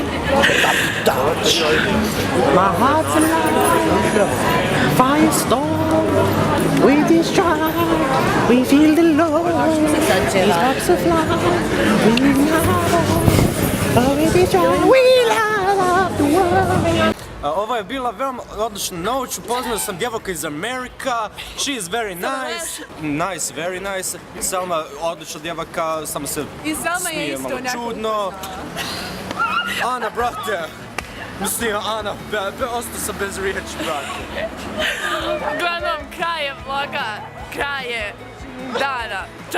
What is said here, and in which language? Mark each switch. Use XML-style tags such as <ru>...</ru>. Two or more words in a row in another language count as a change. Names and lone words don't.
<en>Touch, my heart's alive, firestorm, we destroy, we feel the love, these sparks of light, we know, we destroy, we light up the world.</en> <bs>Ovo je bila veoma odlična noć, upoznao sam djevojku iz Amerika,</bs> <en>she is very nice, nice, very nice,</en> <bs>Selma odlična djevojka, samo se I Selma je smije isto malo onako čudno. Ana, brate, mislim, Ana, ostao sam bez riječi, brate. Uglavnom, kraj je vloga, kraj je dana, 4.</bs>